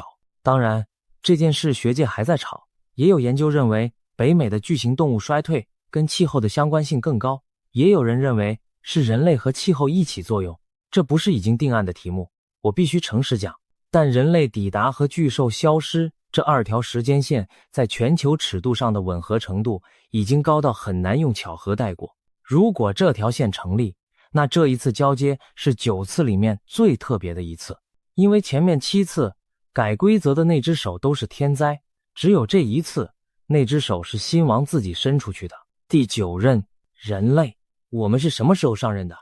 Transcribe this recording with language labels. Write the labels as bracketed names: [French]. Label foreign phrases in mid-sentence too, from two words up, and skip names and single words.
[Chinese] 當然，這件事學界還在吵，也有研究認為北美的巨型動物衰退跟氣候的相關性更高，也有人認為是人類和气候一起作用。這不是已經定案的題目，我必須誠實講，但人類抵達和巨獸消失這2條時間線在全球尺度上的吻合程度已經高到很難用巧合帶過。如果這條線成立，那這一次交接是9次裡面最特別的一次，因為前面7次改規則的那只手都是天災，只有這一次那只手是新王自己伸出去的。第9任人類，我們是什麼时候上任的？